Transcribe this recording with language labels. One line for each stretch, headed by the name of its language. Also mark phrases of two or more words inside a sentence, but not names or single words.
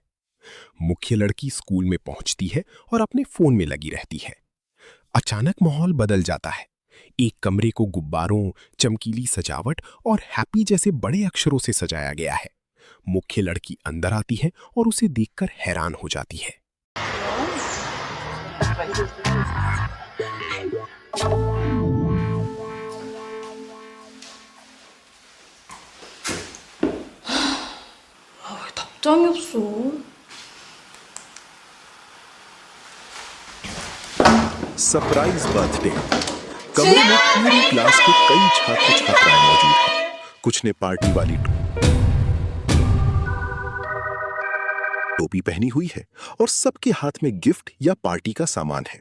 Hindi: मुख्य लड़की स्कूल में पहुंचती है और अपने फोन में लगी रहती है। अचानक माहौल बदल जाता है। एक कमरे को गुब्बारों, चमकीली सजावट और हैप्पी जैसे बड़े अक्षरों से सजाया गया है। मुख्य लड़की अंदर आती है और उसे देखकर हैरान हो जाती है।
Korean: 왜 답장이 없어?
English: surprise birthday.
Hindi: कमरे में पूरी क्लास के कई छात्र छात्राएं मौजूद हैं। कुछ ने पार्टी वाली टोपी पहनी हुई है और सबके हाथ में गिफ्ट या पार्टी का सामान है।